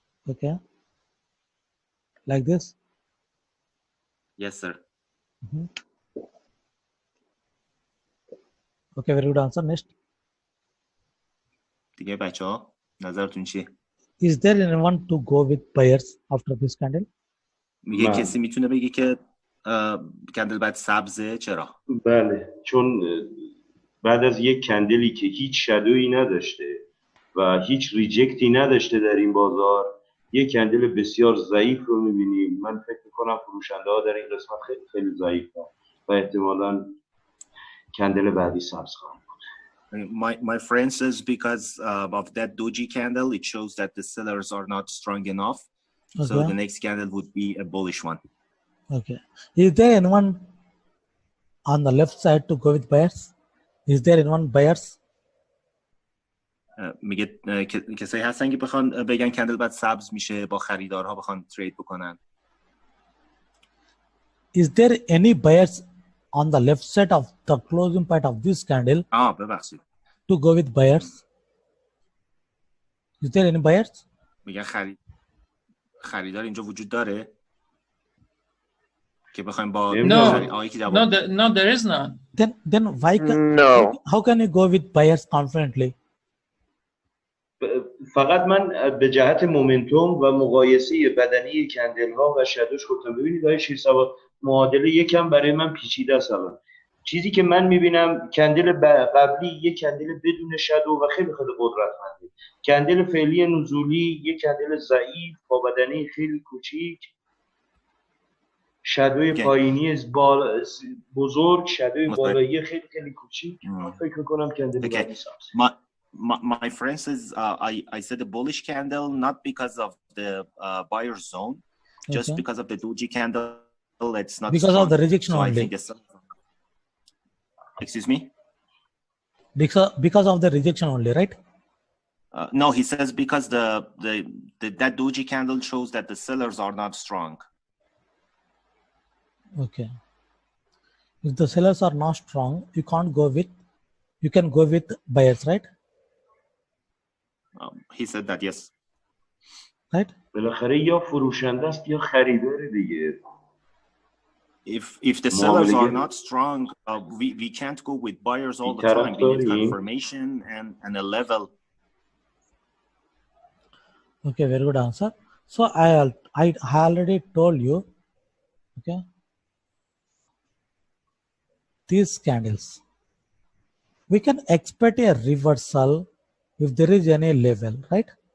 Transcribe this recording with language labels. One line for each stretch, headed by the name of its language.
English: Okay. Like this? Yes, sir. Mm-hmm. Okay, very good answer. Next.
Persian: دیگه بچه‌ها نظرتون چیه؟
English: Is there anyone to go with buyers after this candle?
Persian: میگه کسی میتونه بگه که کندل بعد سبزه؟ چرا؟ بله، چون بعد از یک کندلی که هیچ شادویی نداشته و هیچ ریجکتی نداشته در این بازار، یک کندل بسیار ضعیف رو میبینیم. من فکر میکنم فروشنده ها در این قسمت خیلی خیلی ضعیفن و احتمالاً کندل بعدی سبز خواهند بود.
English: My friend says because of that doji candle, it shows that the sellers are not strong enough. Okay. So the next candle would be a bullish one. Okay. Is there anyone on the left side to go with buyers? Is there anyone buyers?
Persian: میگه کسایی هستن که بخوان بگن کندل بعد سبز میشه، با خریدارها بخوان ترید بکنن.
English: Is there any buyers on the left side of the closing part of this candle?
Persian: ببخشید.
English: To go with buyers? Is there any buyers?
Persian: میگن خریدار اینجا وجود داره که بخوایم با
English: No, there is none. Then why how can you go with buyers confidently?
Persian: فقط من به جهت مومنتوم و مقایسه بدنی کندل ها و شادوش گفتم. ببینید آقای شیرسوار، معادله یکم برای من پیچیده است. چیزی که من میبینم کندل قبلی یک کندل بدون شادو و خیلی خیلی قدرتمنده. کندل فعلی نزولی یک کندل ضعیف با بدنه خیلی کوچیک، شادوی پایینی بزرگ، شادوی بالایی خیلی خیلی کوچیک. فکر میکنم کندل بعدی سبز.
English: My friend says I said a bullish candle not because of the buyer zone, just because of the doji candle. It's not because strong. Of the rejection so only. Excuse me? Because of the rejection only, right? No, he says because that doji candle shows that the sellers are not strong. Okay. If the sellers are not strong, you can go with buyers, right? He said that, yes. right?
Persian: بالاخره یا فروشنده است یا خریدار دیگه.
English: If the sellers are not strong, we can't go with buyers all the time. We need confirmation and a level. Okay, very good answer. So I already told you, okay, these candles, we can expect a reversal if there is any level, right?